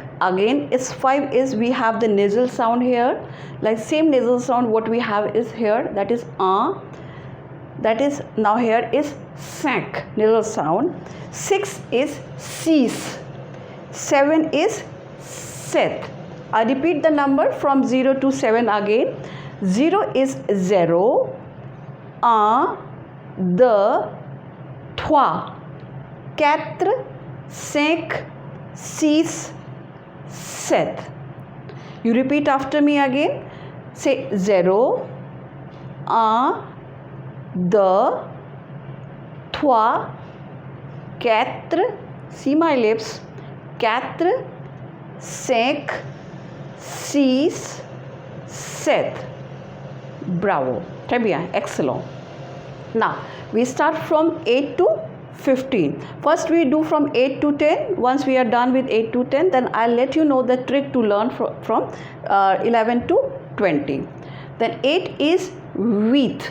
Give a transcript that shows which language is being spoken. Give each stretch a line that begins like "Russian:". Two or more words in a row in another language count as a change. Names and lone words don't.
English: Again, it's 5 is, we have the nasal sound here, like same nasal sound what we have is here, that is that is now here is cinq, nasal sound. 6 is six. 7 is sept. I repeat the number from 0 to 7 again. 0 is zero,
French: deux, trois, quatre, cinq, six, sept.
English: You repeat after me again. Say 0,
French: deux, trois, quatre,
English: see my lips,
French: quatre, cinq, six, sept. Bravo, très bien,
English: excellent. Now we start from 8 to 15. First we do from 8 to 10. Once we are done with 8 to 10, then I'll let you know the trick to learn from 11 to 20. Then 8 is huit.